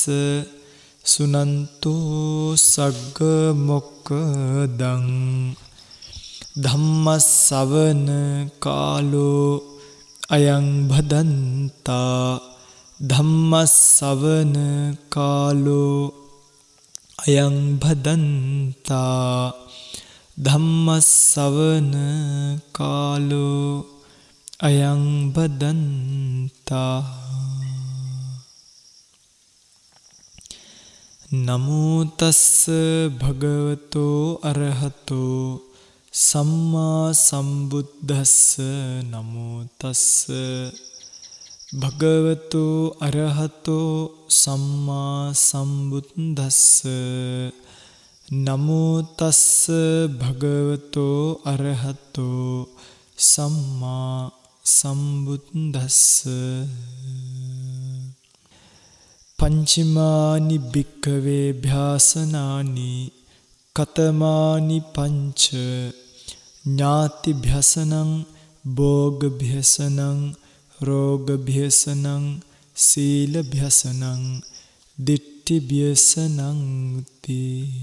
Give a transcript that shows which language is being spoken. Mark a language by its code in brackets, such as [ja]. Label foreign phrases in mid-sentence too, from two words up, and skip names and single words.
[pi] සුනන්තෝ සග්ග මොක්ඛදං ධම්මස්සවන කාලෝ අයං භදන්තා ධම්මස්සවන කාලෝ අයං භදන්තා ධම්මස්සවන කාලෝ අයං බදන්තා. නමෝ තස්ස භගවතෝ අරහතෝ සම්මා සම්බුද්දස්ස. නමෝ තස්ස භගවතෝ අරහතෝ සම්මා සම්බුද්දස්ස. නමෝ තස්ස භගවතෝ අරහතෝ සම්මා සම්බුද්දස්ස. පංචමානි භික්ඛවේ භ්‍යාසනානි කතමානි පංච ඥාති භ්‍යසනං භෝග භ්‍යසනං රෝග භ්‍යසනං සීල භ්‍යසනං දිට්ඨි භ්‍යසනං තී.